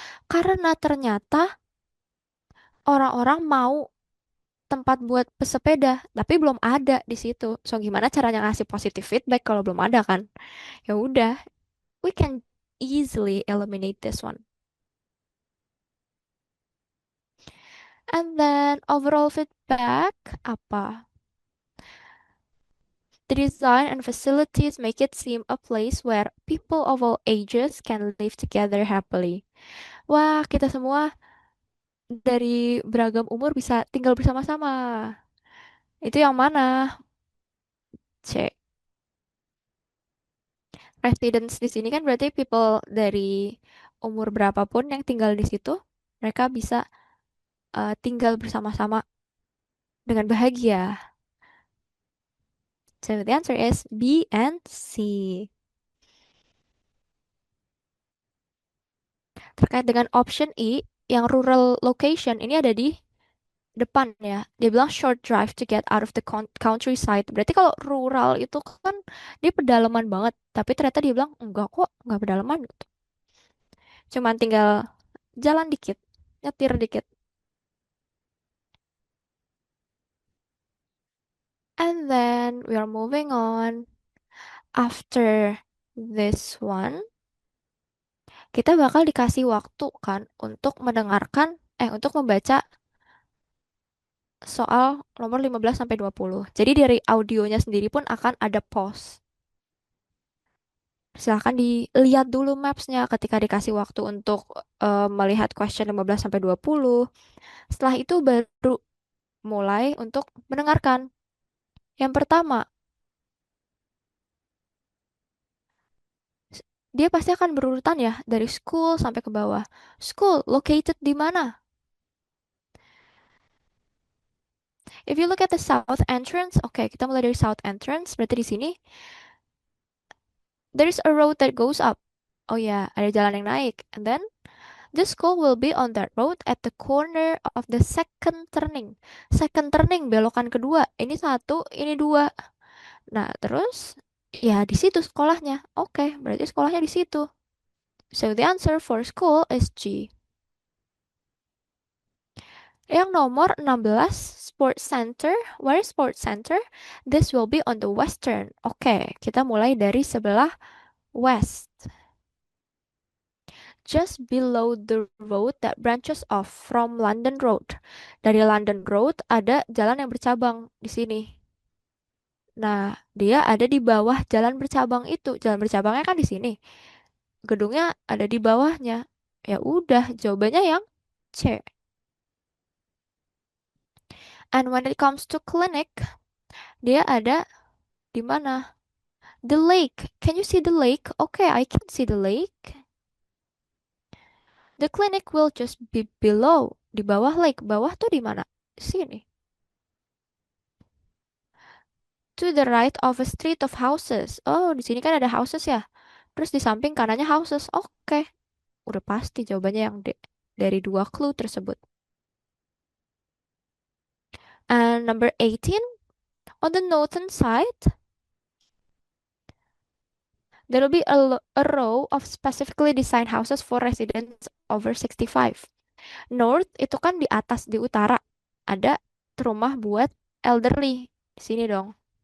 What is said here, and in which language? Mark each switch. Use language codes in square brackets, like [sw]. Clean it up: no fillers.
[id] Karena ternyata orang-orang mau tempat buat pesepeda tapi belum ada di situ. So gimana caranya ngasih positive feedback kalau belum ada kan? Ya udah, [en] we can easily eliminate this one. And then overall feedback apa? The design and facilities make it seem a place where people of all ages can live together happily. [id] Wah, kita semua dari beragam umur bisa tinggal bersama-sama. Itu yang mana? C. Residents di sini kan berarti people dari umur berapapun yang tinggal di situ, mereka bisa tinggal bersama-sama dengan bahagia. [en] So the answer is B and C. [id] Terkait dengan option E, yang rural location ini ada di depan ya. Dia bilang [en] short drive to get out of the countryside. [id] Berarti kalau rural itu kan dia pedalaman banget. Tapi ternyata dia bilang enggak kok, enggak pedalaman gitu. Cuman tinggal jalan dikit, nyetir dikit. [en] And then we are moving on. After this one, [id] kita bakal dikasih waktu kan untuk untuk membaca soal nomor 15 sampai 20. Jadi dari audionya sendiri pun akan ada pause. Silahkan dilihat dulu mapsnya ketika dikasih waktu untuk melihat question 15 sampai 20. Setelah itu baru mulai untuk mendengarkan. Yang pertama, dia pasti akan berurutan ya dari school sampai ke bawah. School located di mana? [en] If you look at the south entrance, [id] oke, kita mulai dari [en] south entrance. [id] Berarti di sini [en] there's a road that goes up. [id] Oh ya, ada jalan yang naik. [en] And then the school will be on that road at the corner of the second turning. Second turning, [id] belokan kedua. Ini satu, ini dua. Nah, terus ya di situ sekolahnya. Oke, berarti sekolahnya di situ. [en] So the answer for school is G. [id] Yang nomor 16, [en] Sports Center. Where is Sports Center? This will be on the western. [id] Oke, kita mulai dari sebelah west. [en] Just below the road that branches off from London Road. [id] Dari London Road ada jalan yang bercabang di sini. Nah, dia ada di bawah jalan bercabang itu. Jalan bercabangnya kan di sini. Gedungnya ada di bawahnya. Ya udah, jawabannya yang C. [en] And when it comes to clinic, [id] dia ada di mana? [en] The lake. Can you see the lake? Okay, I can see the lake. The clinic will just be below. [id] Di bawah lake. Bawah tuh di mana? Sini. [en] To the right of a street of houses. [id] Oh, di sini kan ada houses ya. Terus di samping kanannya houses. Oke, udah pasti jawabannya yang D dari dua clue tersebut. [en] And number 18, on the northern side, there will be a row of specifically designed houses for residents over 65. [id] North itu kan di atas, di utara. Ada rumah buat elderly. Di sini dong.